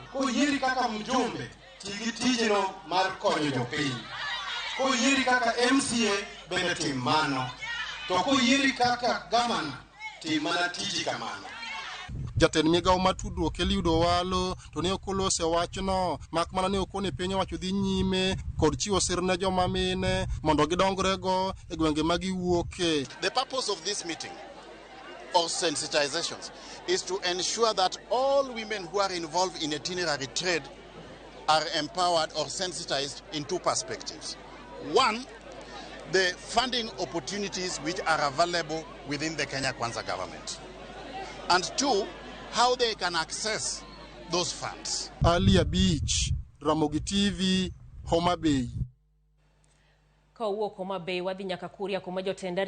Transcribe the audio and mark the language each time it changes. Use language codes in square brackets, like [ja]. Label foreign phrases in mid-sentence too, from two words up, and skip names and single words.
[luo] ko yiri kaka mjumbe tigi tijno mar konyo jopiny, ko yiri kaka MCA bende tim mano, to ko yiri kaka gavana tim mana tiji kamano. Jatend migawo ma tudruok Eliudo Walo to ne okolose wachno mak mana ne okone piny owacho dhi nyime kod chiwo sir ne joma mine mondo gidongre go e gwenge ma giwuoke. [en] The purpose of this meeting of sensitizations is to ensure that all women who are involved in itinerary trade are empowered or sensitized in two perspectives. One, the funding opportunities which are available within the Kenya Kwanza government. And two, how they can access those funds. Alia Beach, Ramogi TV, Homa Bay. [luo] Ka wuok Homa Bay wadhi nyaka Kuria kuma jotenda